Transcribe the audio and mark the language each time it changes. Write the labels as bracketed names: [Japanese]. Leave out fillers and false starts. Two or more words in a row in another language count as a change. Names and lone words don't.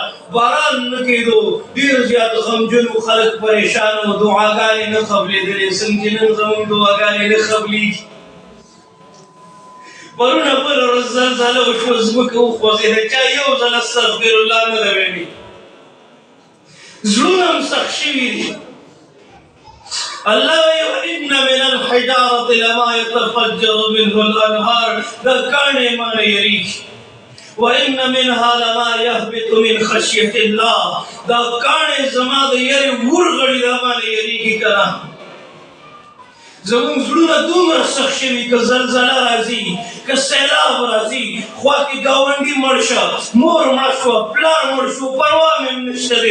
[Pashto] باران نه کېدو، ډېر زیات غمجن وو، خلک پریشان وو، دعاګانې نه قبلېدلې، څنګه چې نن زموږ دعاګانې نه قبلېږي. پرونه بله ورځ زلزله وشوه، ځمکه وخوځېده، چا یو ځل [Arabic] استغفر الله [Pashto] نه ده ویلي. زړونه هم سخت شوي دي. الله وایي [Arabic] وإن من الحجارة لما يتفجر منه الأنهار، [Pashto] دا کاڼې مانه یریږي. [Arabic] وإن منها لما يهبط من خشية الله، [Pashto] دا کاڼې زما د یرې ورغړي دا مانه یریږي که نه. زمونږ زړونه دومره سخت شوي، که زلزله راځي، که سیلاب راځي، خوا کې ګاونډي مړ شه، مور مړه شوه، پلار مړ شو، پروا مې هم نشته دی.